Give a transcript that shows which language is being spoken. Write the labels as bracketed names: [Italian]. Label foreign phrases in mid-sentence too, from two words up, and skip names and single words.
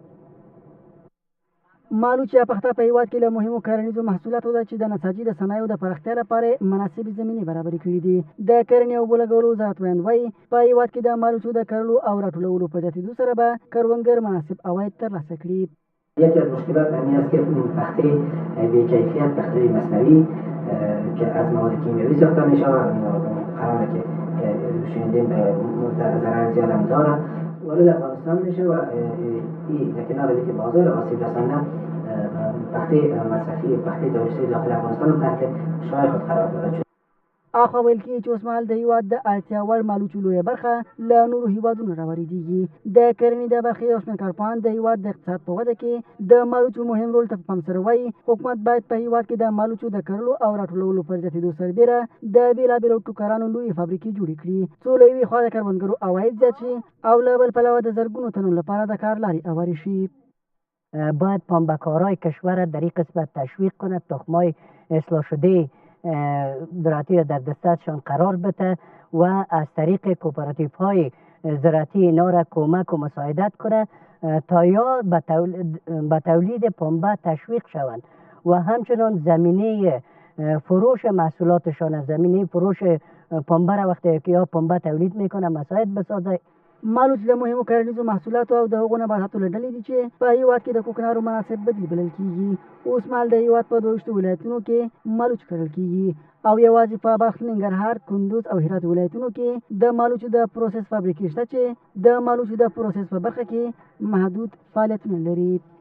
[Pashto] مالوچ یا پخته په هیواد کې له مهمو کرنیزو محصولاتو ده چې د نساجي د صنایعو د پراختیا لپاره مناسبې زمینې برابرې کړي دي. د کرنې او اوبو لګولو وزارت ویاند وایي په هیواد کې د مالوچو د کرلو او راټولولو په زیاتېدو سره به کروندګر مناسب عواید ترلاسه کړي. [Persian] یکی از مشکلات همین است که پخته بی‌کیفیت، پخته مصنوعی که از مواد کیمیایی ساخته میشه قراره که شنیدیم ضرر زیاد هم داره وارد افغانستان میشه و این در کنار از اینکه بازار آسیب رسانده پخته مصرفی پخته داخلی داخل افغانستان هم تحت شعاع خود قرار داده شده. [Pashto] اخوا ویل کېږي چې اوسمهال د هیواد د اړتیا وړ مالوچو لویه برخه له نورو هیوادونو راوریدېږي. د کرنې د برخې یو شمېر کارپوهان د هیواد د اقتصاد په وده کې د مالوچو مهم رول ته په پام سره وایي حکومت باید په هیواد کې د مالوچو د کرلو او راټولولو پر زیاتېدو سربیره د بېلابېلو ټوکرانو لویې فابریکې جوړې کړي، څو له یوې خوا د کروندګرو عواید زیات شي او له بل پلوه د زرګونو تنو لپاره د کار لارې هوارې شي. [Persian] باید پنبه‌کارای کشور در این قسمت تشویق کند، تخم‌های اصلاح شده زراعتی را در دستشان قرار بده و از طریق کوپراتیو های زراعتی اینا را کمک و مساعدت کنه تا یا به تولید پنبه تشویق شوند و همچنان زمینه فروش محصولاتشان از زمینه فروش پنبه را وقتی که یا پنبه تولید میکنه مساعد بسازه. [Pashto] مالوچ د مهمو کرنیزو محصولاتو او د هغو نباتاتو له ډلې دي چې په هېواد کې د کوکنارو مناسب بدیل بلل کېږي. اوس مهال د هېواد په 22 ولایتونو کې مالوچ کرل کېږي او یوازې په بلخ، ننګرهار، کندوز او هرات ولایتونو کې د مالوچو د پروسس فابریکې شته چې د مالوچو د پروسس په برخه کې محدود فعالیتونه لري.